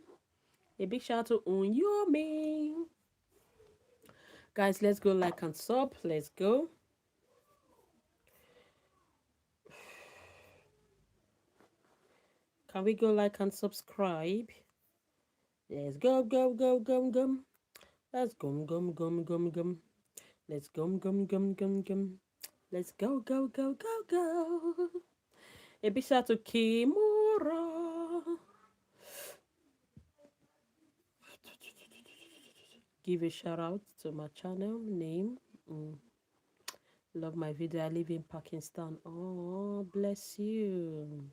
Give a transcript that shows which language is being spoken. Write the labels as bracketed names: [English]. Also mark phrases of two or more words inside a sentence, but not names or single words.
[English] A big shout out to Unyomi. Guys, let's go like and sub. Let's go. Can we go like and subscribe? Let's go, go, go, go, go. Let's gum, gum, gum, gum, gum. Let's gum, gum, gum, gum, gum. Let's go, go, go, go, go. A big shout out to Kimura. Give a shout out to my channel name. Love my video. I live in Pakistan. Oh, bless you.